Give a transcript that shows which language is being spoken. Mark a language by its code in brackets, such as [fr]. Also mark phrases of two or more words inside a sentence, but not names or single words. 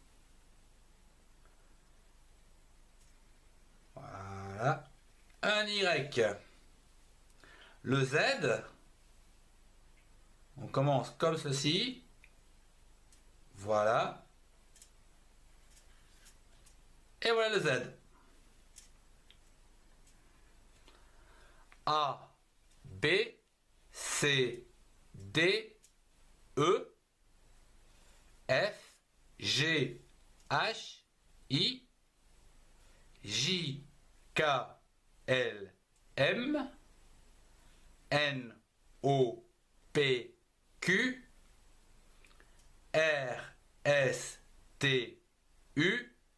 [fr] Voilà. Un Y. Le Z, on commence comme ceci. Voilà. Et voilà le Z. A, B, C, D, E, F, G, H, I, J, K, L, M, N, O, P, Q, R, S, T, U,